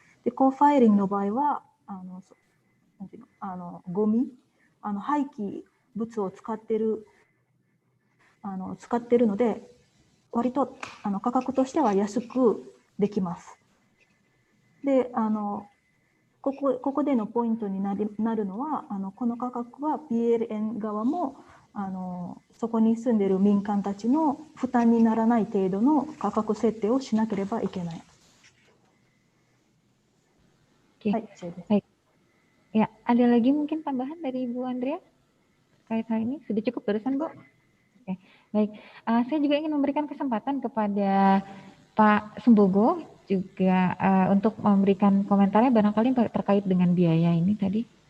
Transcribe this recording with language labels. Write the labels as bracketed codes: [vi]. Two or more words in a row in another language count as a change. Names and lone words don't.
[ja] で、コファイリングの場合は、なんていうの、ゴミ、廃棄物を使ってるので、割と価格としては安くできます。で、ここでのポイントになるのは、この価格は PLN 側もそこに住んでいる民間たちの負担にならない程度の価格設定をしなければいけない。 [id] Oke. Baik, Baik. Ya, ada lagi mungkin tambahan dari Ibu Andrea terkait hal ini? Sudah cukup barusan, Bu? Oke, baik. Saya juga ingin memberikan kesempatan kepada Pak Sembogo juga untuk memberikan komentarnya barangkali terkait dengan biaya ini tadi.